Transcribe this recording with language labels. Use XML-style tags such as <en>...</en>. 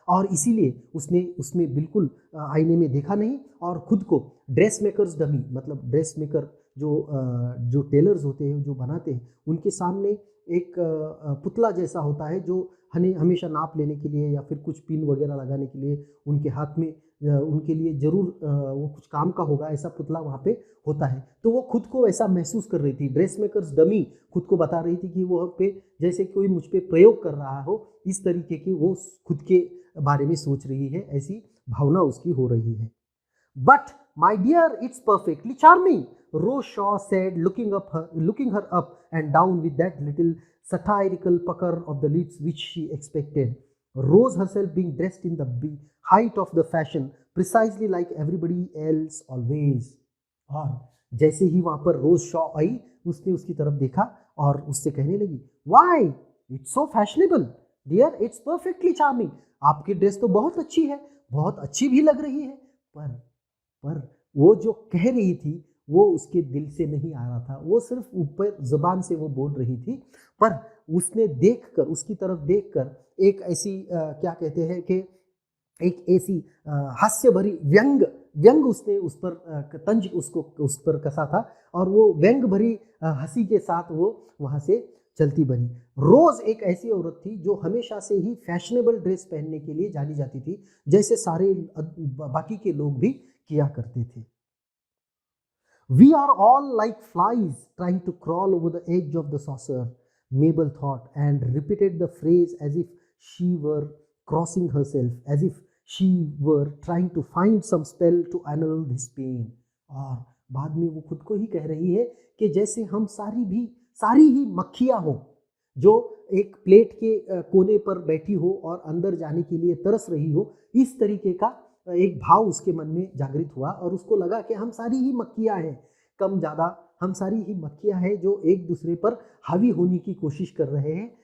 <hi>और इसीलिए उसने उसमें बिल्कुल आईने में देखा नहीं और खुद को ड्रेस मेकर्स डमी, मतलब ड्रेस मेकर जो टेलर्स होते हैं, जो बनाते हैं, उनके सामने एक पुतला जैसा होता है जो हमेशा नाप लेने के लिए या फिर कुछ पिन वगैरह लगाने के लिए उनके हाथ में उनके लिए ज़रूर वो कुछ काम का होगा, ऐसा पुतला वहाँ पे होता है। तो वो खुद को ऐसा महसूस कर रही थी, ड्रेस मेकर्स डमी खुद को बता रही थी कि वो पे जैसे कोई मुझ पे प्रयोग कर रहा हो, इस तरीके की वो खुद के बारे में सोच रही है, ऐसी भावना उसकी हो रही है।</hi> <en>But my dear, it's perfectly charming, Rose Shaw said, looking her up and down with that little satirical pucker of the lips which she expected. Rose herself being dressed in the height of the fashion, precisely like everybody else always.</en> <hi>और जैसे ही वहाँ पर रोज शॉ आई, उसने उसकी तरफ देखा और उससे कहने लगी,</hi> <en>why it's so fashionable dear, it's perfectly charming,</en> <hi>आपकी ड्रेस तो बहुत अच्छी है, बहुत अच्छी भी लग रही है। पर वो जो कह रही थी वो उसके दिल से नहीं आ रहा था, वो सिर्फ ऊपर जुबान से वो बोल रही थी। पर उसने देखकर, उसकी तरफ देखकर एक ऐसी क्या कहते हैं कि एक ऐसी हास्य भरी व्यंग उसने उस पर तंज उसको उस पर कसा था, और वो व्यंग भरी हंसी के साथ वो वहाँ से चलती बनी। रोज एक ऐसी औरत थी जो हमेशा से ही फैशनेबल ड्रेस पहनने के लिए जानी जाती थी, जैसे सारे बाकी के लोग भी किया करते थे।</hi> <en>We are all like flies trying to crawl over the edge of the saucer, Mabel thought, and repeated the phrase as if she were crossing herself, as if she were trying to find some spell to annul this pain.</en> <hi>और बाद में वो खुद को ही कह रही है कि जैसे हम सारी ही मक्खियाँ हों जो एक प्लेट के कोने पर बैठी हो और अंदर जाने के लिए तरस रही हो, इस तरीके का एक भाव उसके मन में जागृत हुआ और उसको लगा कि हम सारी ही मक्खियाँ हैं, कम ज़्यादा हम सारी ही मक्खियाँ हैं जो एक दूसरे पर हावी होने की कोशिश कर रहे हैं।</hi>